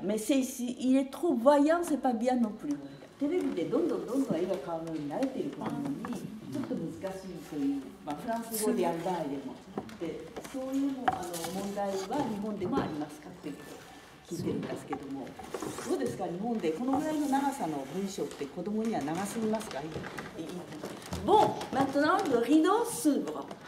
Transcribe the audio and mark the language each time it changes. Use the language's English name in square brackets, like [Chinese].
[French] Mais il est trop voyant, c'est pas bien non plus. [Japanese] テレビでどんどん絵が変わるように慣れている子なのにちょっと難しいという、フランス語でやる場合でもでそういう問題は日本でもありますかって聞いてるんですけども、どうですか日本でこのぐらいの長さの文章って子供には長すぎますか？ [French] Bon, maintenant le rideau s'ouvre.